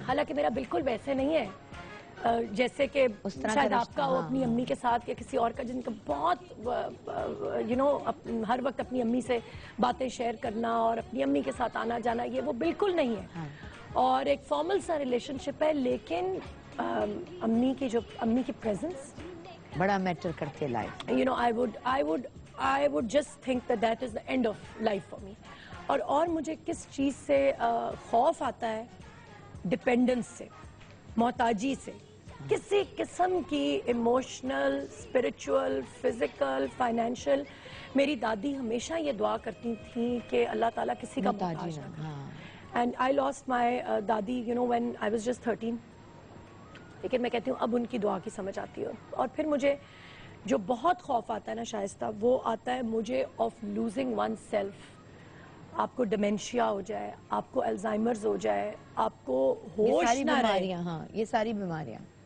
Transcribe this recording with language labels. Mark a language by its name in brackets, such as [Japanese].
[Urdu] حالانکہ میرا بالکل ویسے نہیں ہے جیسے کہ شاید آپ کا ہو اپنی امی کے ساتھ یا کسی اور کا, جن کا بہت یو نو ہر وقت اپنی امی سے باتیں شیئر کرنا اور اپنی امی کے ساتھ آنا جانا, یہ وہ بالکل نہیں ہے. اور ایک فارمل سا ریلیشن شپ ہے, لیکن امی کی پریزنس بڑا میٹر کرتے life. [English] You know I would just think that is the end of life for me. [Urdu] اور مجھے کس چیز سے خوف آتا ہے؟ ڈپینڈنس سے, محتاجی سے. کسی قسم کی ایموشنل, اسپرچول, فزیکل, فائنینشیل. میری دادی ہمیشہ یہ دعا کرتی تھیں کہ اللہ تعالیٰ کسی کا محتاج نہ کرے. [English] And I lost my دادی you know when I was just 13. [Urdu] لیکن میں کہتی ہوں اب ان کی دعا کی سمجھ آتی ہے. اور پھر مجھے جو بہت خوف آتا ہے نا شائستہ, وہ آتا ہے مجھے آف لوزنگ ون سیلف. آپ کو ڈیمینشیا ہو جائے, آپ کو الزائمرز ہو جائے, آپ کو ہوش نہ رہے. ہاں یہ ساری بیماریاں,